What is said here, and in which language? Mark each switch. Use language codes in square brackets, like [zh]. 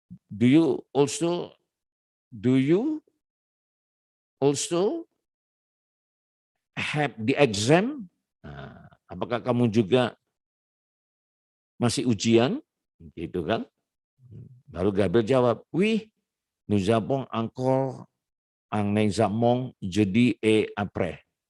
[en] Do you also do you also have the exam? [id] Nah, apakah kamu juga masih ujian? Gitu kan? Baru Gabriel jawab, [fr] oui, nous avons encore un examen jeudi et après.